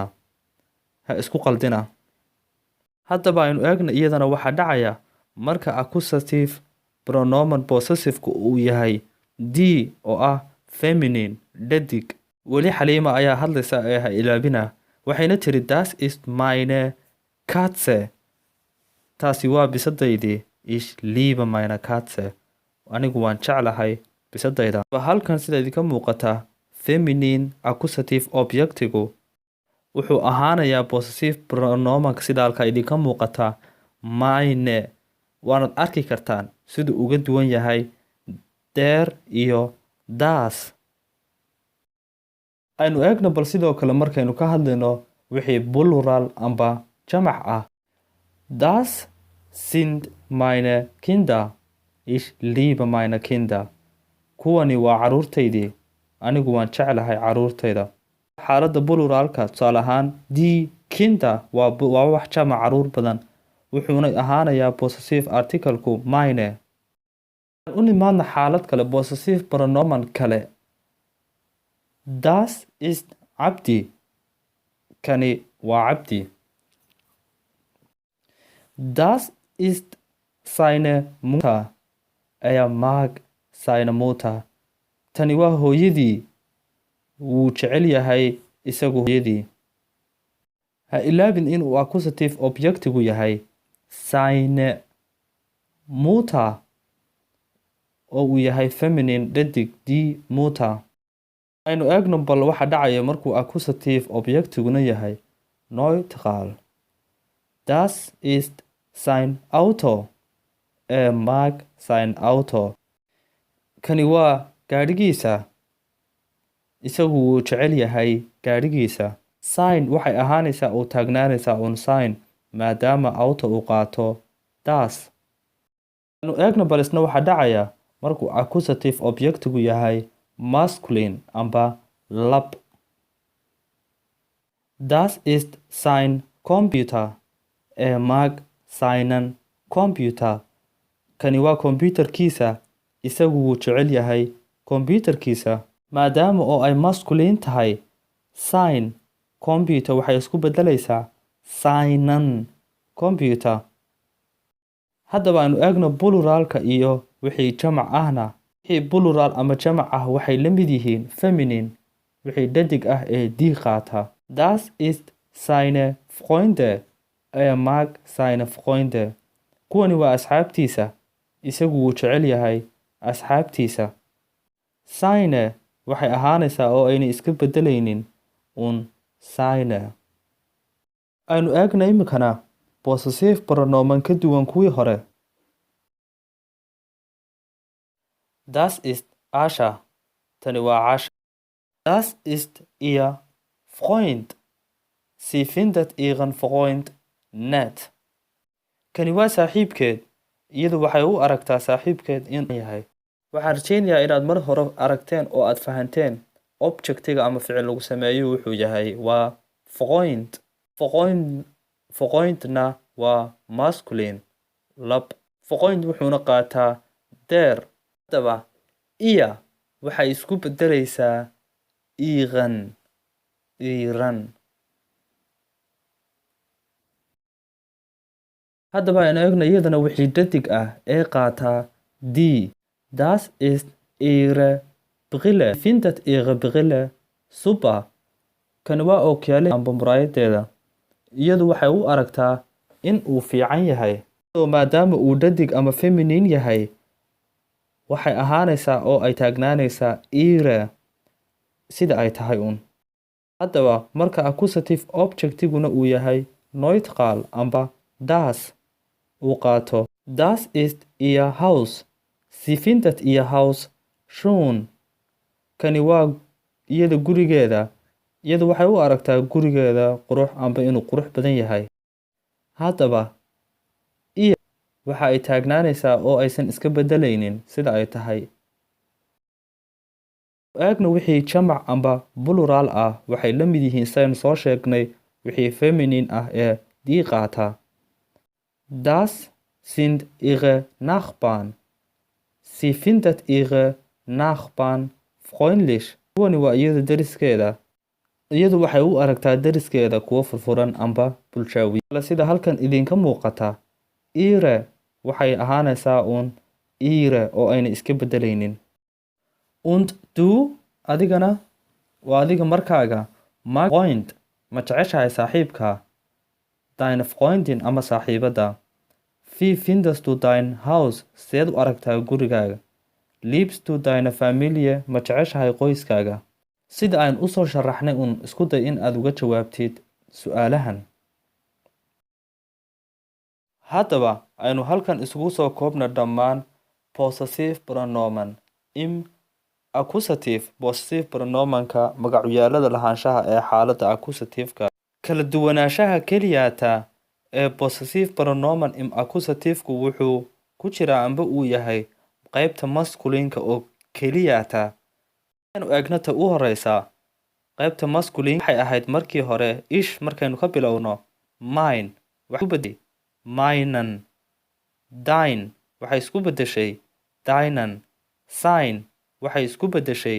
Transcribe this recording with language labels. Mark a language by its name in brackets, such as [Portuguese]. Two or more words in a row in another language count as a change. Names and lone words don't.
[Somali] Ha isku qaldina. Haddaba aynu eegna iyadana waxaa dhacaya marka [English] accusative pronomen possessive-ku [Somali] uu yahay d oo ah feminine dhadig. Weli Halima ayaa hadlaysa ee ha ilaabina. Waxayna tiri [German] das ist meine Katze. [Somali] Taasi waa bisadaydii. [German] Ich liebe meine Katze. [Somali] Anigu waan jeclahay bisadayda. Halkan sida idinka muuqata, [English] feminine accusative [Somali] objectigu wuxuu ahaanayaa possessive pronomenka sida halka idinka muuqata mine. Waanad arki kartaan siduu uga duwan yahay der iyo das. Aynu eegno bal sidoo kale markaynu ka hadlayno wixii plural amba jamac ah. [German] Das sind meine Kinder. Ich liebe meine Kinder. [Somali] Kuwani waa caruurtaydii. Anigu waan jeclahay caruurtayda. Xaaladda pluralka tusaale ahaan [German] die Kinder [Somali] waa wax jamac caruur badan. Wuxuuna ahaanayaa possessive article-ku meine. U nimaadna xaalad kale [English] possessive pronoun [Somali] kale. [German] Das ist Abdi. [Somali] Kani waa Abdi. [German] Das ist seine Mutter. Er mag seine Mutter. [Somali] Tani waa hooyadii. Wuu jecel yahay isagu hooyadii. Ha ilaabin inuu accusative objectigu yahay [German] seine Mutter [Somali] oo uu yahay feminine dhadig [German] die Mutter. [Somali] Aynu eegno bal waxa dhacaya markuu accusative objectiguna yahay neutral. [German] Das ist sein Auto. Er mag sein Auto. [Somali] Kani waa gaadhigiisa. Isagu wuu jecel yahay gaadhigiisa. Sein waxay ahaanaysaa oo taagnaanaysaa on sign maadaama auto uu qaato das. Aynu eegno bal isna waxa dhacaya markuu accusative objectigu yahay masculine amba lab. [German] Das ist sein Computer. Er mag seinen Computer. [Somali] Kani waa computerkiisa. Isagu wuu jecel yahay computerkiisa. Maadaama oo ay masculine tahay, [German] sein computer [Somali] waxay isku bedelaysaa [German] seinen computer. [Somali] Haddaba aynu eegno pluralka iyo wixii jamac ahna. Wixii plural ama jamac ah waxay la mid yihiin feminine wixii dhadig ah ee die qaata. [German] Das ist seine Freunde. Er mag seine Freunde. [Somali] Kuwani waa asxaabtiisa. Isagu wuu jecel yahay asxaabtiisa. Seine waxay ahaanaysaa oo ayna iska bedelaynin seine. Aynu eegno imikana [English] possessive pronoun [Somali] ka duwan kuwii hore. [German] Das ist Asha. [Somali] Tani waa Asha. [German] Das ist ihr Freund. Sie findet ihren Freund nett. [Somali] Kani waa saaxiibkeed. Iyadu waxay u aragtaa saaxiibkeed inuu yahay. Waxaan rajaynayaa inaad mar hore aragteen oo aad fahanteen objectiga ama ficil lagu sameeyo wuxuu yahay waa Freund. Freundna waa masculine lab. Freund wuxuuna qaataa der. Haddaba iya waxay isku bedelaysaa iran. Haddaba aynu eegno iyadana wixii dhadig ah ee qaataa die. [German] Das ist ihre Brille. Findet ihre Brille super. [Somali] Kani waa ookiyaale amba muraayadeeda. Iyadu waxay u aragtaa in uu fiican yahay. Maadaama uu dhadig ama feminine yahay, waxay ahaanaysaa oo ay taagnaanaysaa ihre sida ay tahay un. Haddaba marka accusative objectiguna uu yahay neutral amba das uu qaato [German] das ist ihr Haus. Sie findet ihr Haus schön. [Somali] Kani waa iyada gurigeeda. Iyadu waxay u aragtaa gurigeeda qurux amba inuu qurux badan yahay. Haddaba iya waxa ay taagnaanaysaa oo aysan iska bedelaynin sida ay tahay. Eegno wixii jamac amba plural ah waxay la mid yihiin saynu soo sheegnay wixii feminine ah ee die qaata. [German] Das sind ihre Nachbarn. Sie findet ihre Nachbarn freundlich. [Somali] Kuwani waa iyada deriskeeda. Iyadu waxay u aragtaa deriskeeda kuwo furfuran amba bulshaawi. Sida halkan idinka muuqata, ihre waxay ahaanaysaa ihre oo ayna iska bedelaynin. [German] Und du [Somali] adigana waa adiga markaaga [German] mag Freund [Somali] ma jeceshahay saaxiibka. Deine Freundin ama saaxiibada. [German] Wie findest du dein Haus? [Somali] Seed u aragtaa gurigaaga. [German] Liebst du deine Familie? [Somali] Ma jeceshahay qoyskaaga. Sida aan u soo sharaxnay isku day in aad uga jawaabtid su'aalahan. Haddaba aynu halkan isugu soo koobna dhammaan [English] possessive pronoun. [German] im accusative [Somali] possessive pronomenka magacyaalada lahaanshaha ee xaaladda accusative-ka. Kala duwanaanshaha keliyaata ee [German] possessive pronomen im accusative-ku [Somali] wuxuu ku jiraa amba uu yahay qaybta masculine-ka oo keliyaata. Aynu eegnata u horeysa qaybta masculine waxay ahayd markii hore ish markaynu ka bilowno mine waxay isku bedeshay minan, dine waxay isku bedeshay dinan, sign waxay isku bedeshay